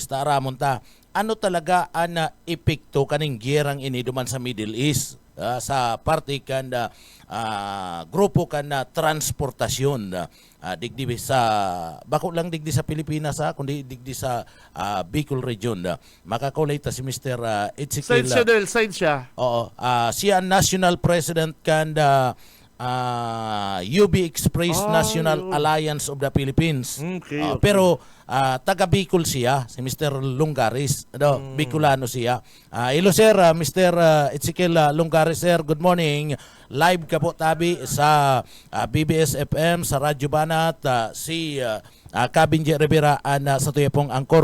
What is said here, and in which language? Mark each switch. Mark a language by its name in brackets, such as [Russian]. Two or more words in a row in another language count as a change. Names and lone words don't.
[Bikol] Taramon ta, ano talaga ang epekto kaning giyerang ini duman sa Middle East sa parte kan grupo kan transportasyon digdi sa bako lang digdi sa Pilipinas kundi digdi sa Bicol region. Makakaulay ta si Mr. Ezekiel. Science. Oo, siya ang [English] national president [Bikol] kan UB Express National Alliance of the Philippines. Okay. Pero taga Bicol siya, si Mr. Lunggaris. Bicolano siya. [English] Hello sir, [Bikol] Mr. [English] Ezekiel Lunggaris sir. Good morning. [Bikol] Live ka po tabi sa BBS FM, sa Radyo Banat, si Kabinje Rivera sa tuyapong Angkor.